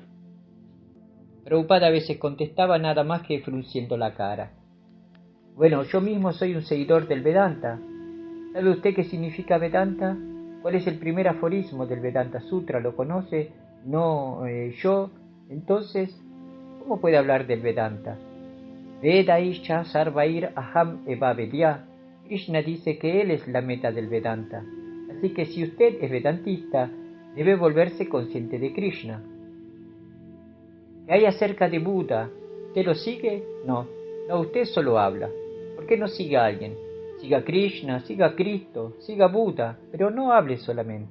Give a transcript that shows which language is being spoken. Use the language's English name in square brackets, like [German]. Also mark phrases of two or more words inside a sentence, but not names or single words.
[Spanish] Prabhupada a veces contestaba nada más que frunciendo la cara. Bueno, yo mismo soy un seguidor del Vedanta. ¿Sabe usted qué significa Vedanta? ¿Cuál es el primer aforismo del Vedanta Sutra? ¿Lo conoce? No, yo. Entonces, ¿cómo puede hablar del Vedanta? [Sanskrit] Vedaisha sarvair aham eva vedya. [Spanish] Krishna dice que él es la meta del Vedanta. Así que si usted es vedantista, debe volverse consciente de Krishna. ¿Qué hay acerca de Buda? ¿Usted lo sigue? No, usted solo habla. ¿Por qué no sigue a alguien? Siga a Krishna, siga a Cristo, siga a Buda, pero no hable solamente.